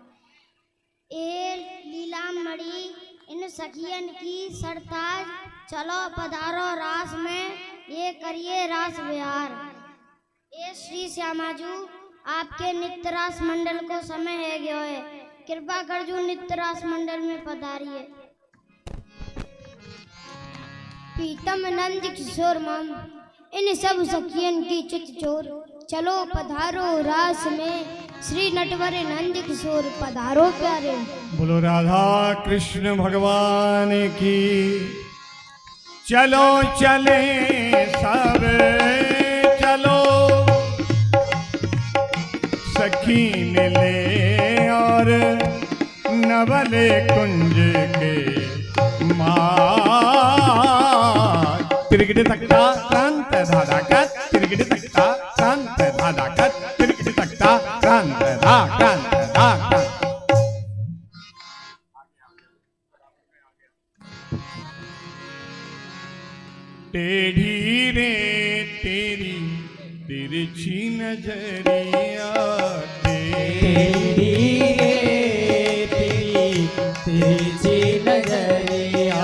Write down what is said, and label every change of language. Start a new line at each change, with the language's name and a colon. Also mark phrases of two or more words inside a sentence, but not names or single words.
Braj: ए लीलामणि इन सखियन की सरताज, चलो पधारो रास में, ये करिए रास विहार। ए श्री श्यामाजू, आपके नित्य रास मंडल को समय है गयो है, कृपा कर जो नित्य रास मंडल में पधारिए। पीतम नंद किशोर मम, इन सब सखियन की चित चोर, चलो पधारो रास में, श्री नटवर नंद किशोर पधारो प्यारे। बोलो राधा कृष्ण भगवान की। चलो चले सब चलो, सखी मिले और नवले कुंज के मार। तिरगिट तख्ता क्रांत धाधाकत, तिरगिट तख्ता क्रांत धाधाकत, तिरगिट तख्ता क्रांत धा क्रांत धा क्रांत।
Hindi: टेढ़ी रे तेरी तिरछी नजरिया, तेरी रे तेरी तिरछी नजरिया,